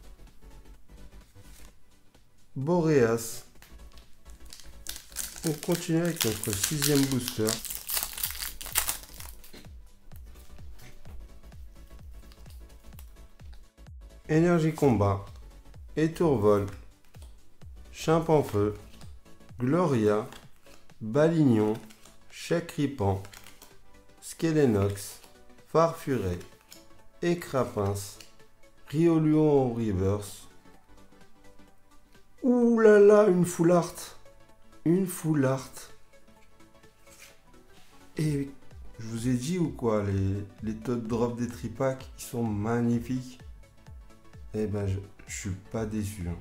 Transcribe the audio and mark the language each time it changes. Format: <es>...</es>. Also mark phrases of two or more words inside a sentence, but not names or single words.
<fr>Boreas. On continue avec notre 6e booster. Énergie combat, Étourvol, Chimpanfeu, Gloria, Balignon, Chakripan, Skelenox, Farfuré, Écrapince, Rioluon en reverse. Ouh là là, une</fr> <en>full art.</en> <fr>Une</fr> <en>full art.</en> <fr>Et je vous ai dit ou quoi, les taux de drop des tripacks, ils sont magnifiques. Eh ben, je suis pas déçu. Hein.</fr>